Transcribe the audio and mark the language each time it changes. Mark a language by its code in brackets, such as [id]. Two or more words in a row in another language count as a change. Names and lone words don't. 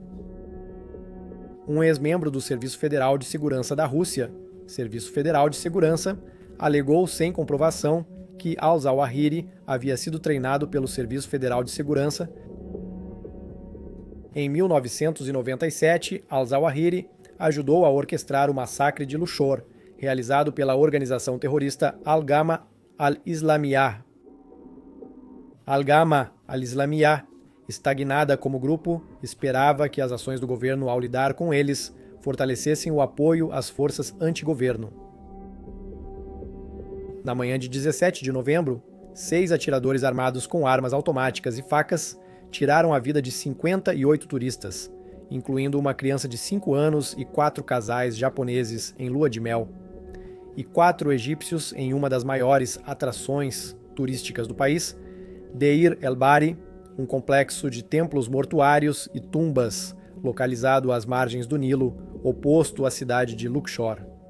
[pt] Um ex-membro do Serviço Federal de Segurança da Rússia, Serviço Federal de Segurança, alegou sem comprovação que al-Zawahiri havia sido treinado pelo Serviço Federal de Segurança. Em 1997, al-Zawahiri ajudou a orquestrar o massacre de Luxor, realizado pela organização terrorista Al-Gama al-Islamiyah. Al-Gama al-Islamiyah, estagnada como grupo, esperava que as ações do governo ao lidar com eles fortalecessem o apoio às forças anti-governo. Na manhã de 17 de novembro, 6 atiradores armados com armas automáticas e facas tiraram a vida de 58 turistas, incluindo uma criança de 5 anos e 4 casais japoneses em lua de mel, e 4 egípcios em uma das maiores atrações turísticas do país, Deir el-Bahri, um complexo de templos mortuários e tumbas localizado às margens do Nilo, oposto à cidade de Luxor.